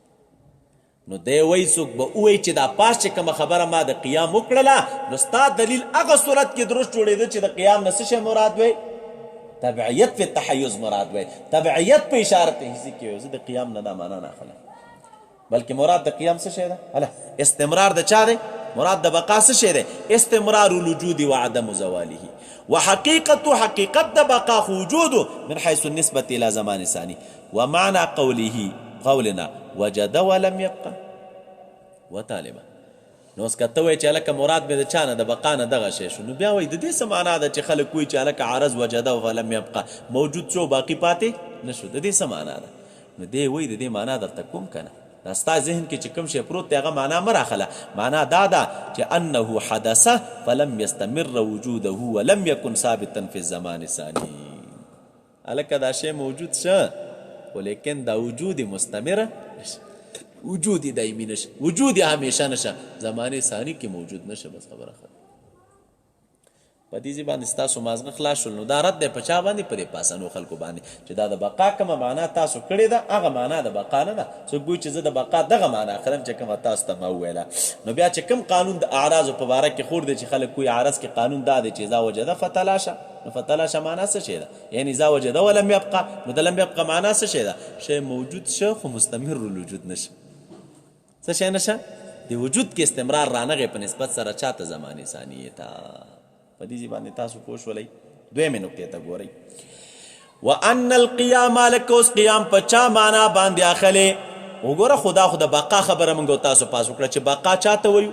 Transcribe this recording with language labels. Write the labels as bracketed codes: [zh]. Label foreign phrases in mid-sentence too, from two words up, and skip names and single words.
[ps] نو دی وایي څوک به ووایي چې دا پاس چې کومه خبره ما د قیام وکړله، نو ستا دلیل هغه صورت کې درست جوړېده چې د قیام نه څه شی مراد وی؟ [ar] تبعیت فی التحیز [ps] مراد وی، تبعیت په اشارت حسی کې وی. زه د قیام نه دا معنا نه اخلم، بلکې مراد د قیام څه شی ده؟ استمرار د چا دی؟ مراد د بقا څه شی دی؟ [ar] استمرار الوجود وعدم زواله. وحقیقته [ps] حقیقت د بقا وجود [ar] من حيث النسبة الى زمان ثاني. ومعنى قولنا وجد ولم يبقى وطالبا. [ps] نو اوس کته وای چې الکه مراد به د چا نه د بقا نه دغه شی شو، نو بیا وای د دې څه معنا ده چې خلک وایي چې الکه عرض [ar] وجد ولم يبقى [ps] موجود شو باقي پاتې نشو، د دې څه معنا ده؟ نو دی وای د دې معنا درته کوم کنه؟ دا ستا ذهن کې چې کوم شی پروت دی هغه معنا مه راخله. معنا دا ده چې [ar] انه حدث فلم يستمر وجوده ولم يكن ثابتا في الزمان الثاني. [ps] الکه دا شی موجود شه ولیکن دا وجود مستمره نشه، وجود دایمي نشه، وجود همیشه نشه، زمانه ثانی کې موجود نشه. بس خبره ختم. په دې باندې ستاسو مازغه خلاص شول. نو دا رد دی په چا باندې؟ په دې پاسنو خلکو باندې چې دا د بقا کومه معنا تاسو کړې ده هغه معنا د بقا نه ده. څوک وایي چې زه د بقا دغه معنا اخلم چې کومه تاسو ته ما وویله. نو بیا چې کوم قانون د اعراضو په باره کې خور دی چې خلک کوي عرض کې قانون دا دی چې [ar] اذا وجده فتلاشه. [ps] نو فتلاشه معنا څه شی ده؟ یعنی [ar] اذا وجده ولم يبقى، [ps] نو د [ar] لم يبقى [ps] معنا څه شی ده؟ شی موجود شه خو مستمر الوجود نشه. څه شی نشه؟ د وجود کې استمرار رانغې په نسبت سره چاته زماني ثانیه ته. په دې باندې تاسو پوه شولئ. دویمې نکتې ته ګورئ. [ar] وان القیام [ps] لکه اوس قیام په چا معنا باندې اخلې؟ وګوره خدا خو د بقا خبره موږ تاسو پاس وکړه چې بقا چاته وایو؟